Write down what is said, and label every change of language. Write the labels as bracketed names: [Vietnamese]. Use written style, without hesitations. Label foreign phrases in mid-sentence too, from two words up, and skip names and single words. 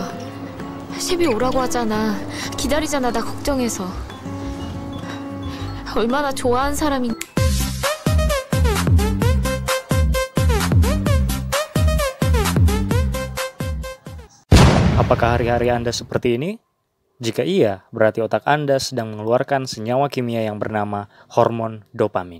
[Korean] 셰비 오라고 하잖아. 기다리잖아, 나 걱정해서. 얼마나 좋아하는 사람인... [Indonesian] Apakah hari-hari Anda seperti ini? Jika iya, berarti otak Anda sedang mengeluarkan senyawa kimia yang bernama hormon dopamin.